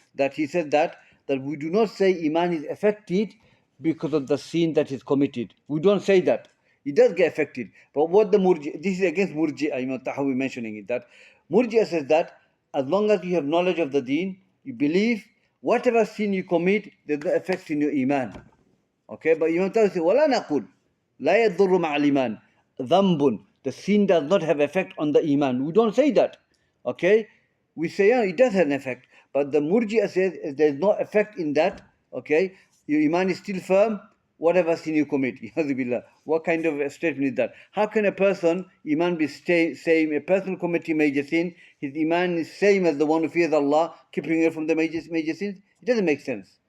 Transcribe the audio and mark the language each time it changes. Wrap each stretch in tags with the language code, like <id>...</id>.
<en>That he said that we do not say Iman is affected because of the sin that is committed. We don't say that. It does get affected. But what the Murji, this is against Murji'ah, Imam Tahawi mentioning it, that Murji'ah says that as long as you have knowledge of the deen, you believe, whatever sin you commit, there's no effect in your Iman. Okay, but Imam Tahawi says,</en> <ar>وَلَا نَقُولْ لَا يَضُرُّ مَعَ الْإِيمَانِ ذَنْبٌ.</ar> <en>The sin does not have effect on the Iman. We don't say that. Okay, we say, yeah, it does have an effect. But the Murji'ah says there's no effect in that. Okay, your Iman is still firm, whatever sin you commit. What kind of a statement is that? How can a person, iman be same, a person committing major sin, his iman is same as the one who fears Allah, keeping away from the major sins? It doesn't make sense.</en>